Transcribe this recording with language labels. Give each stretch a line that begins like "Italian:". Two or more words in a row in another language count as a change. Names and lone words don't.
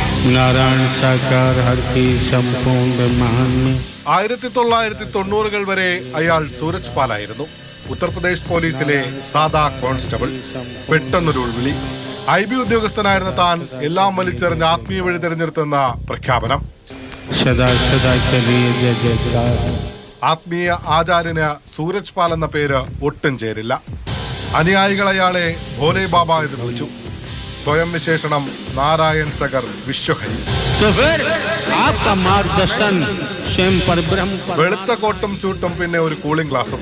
Hindi: नारायण साकार हर की संपूर्ण ब्रह्मांड में
Malayalam: 1990 വരെ അയാൾ സൂരജ് പാലായിരുന്നു. ഉത്തർപ്രദേശ് പോലീസിലെ സാദാ കോൺസ്റ്റബിൾ. പെട്ടെന്നൊരു ഉൾവിളി. IB ഉദ്യോഗസ്ഥനായിരുന്ന താൻ എല്ലാം വലിച്ചെറിഞ്ഞ് ആത്മീയ വഴി തിരഞ്ഞെടുത്തെന്ന പ്രഖ്യാപനം.
Hindi: सदा सदा के लिए जय जयकार.
Malayalam: ആത്മീയ ആചാര്യന് സൂരജ് പാൽ എന്ന പേര് ഒട്ടും ചേരില്ല. അനുയായികൾ അയാളെ ഭോലെ ബാബ എന്ന് വിളിച്ചു. സ്വയം വിശേഷണം നാരായൺ സഗർ വിശ്വഹരി. വെളുത്ത കോട്ടും സ്യൂട്ടും പിന്നെ ഒരു കൂളിംഗ് ഗ്ലാസും.